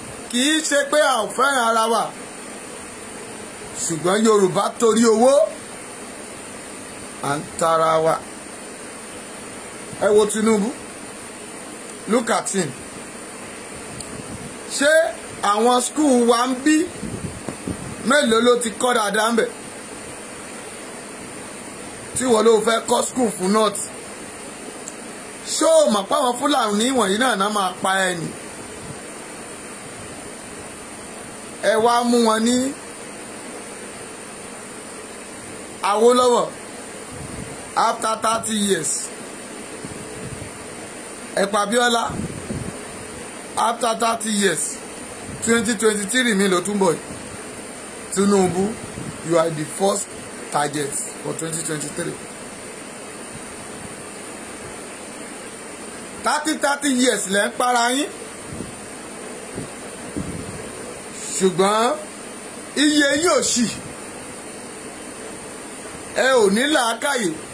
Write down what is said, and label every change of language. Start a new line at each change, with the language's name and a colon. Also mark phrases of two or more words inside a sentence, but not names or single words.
Yoruba: Kì í ṣe pé a ò fẹ́ràn ara wa, ṣùgbọ́n Yorùbá torí owó, à ń tara wa. Ẹ wo Tinubu,
English: look at him.
Yoruba: Ṣé àwọn skul wa ń bí, mélòó ló ti kọ́ dáadáa ń bẹ̀? Tí wọ́n ló fẹ́ kọ́ skul fún North. Ṣé o mọ̀ pé àwọn Fúlàní wọ̀nyí náà náà máa pa ẹ ni? Ẹ wá mú wọn ní Awólọ́wọ̀
English: after thirty years.
Yoruba: Ẹ pa Abíọ́lá
English: after thirty years.
Yoruba: Twenty twenty-three mi ló tún bọ̀ yìí. Tinubu,
English: you are the first target for twenty twenty-three.
Yoruba: Thirty, thirty years lẹ́ ń para yín. Ṣùgbọ́n iye yín ò ṣì. Ẹ ò ní làákàyè.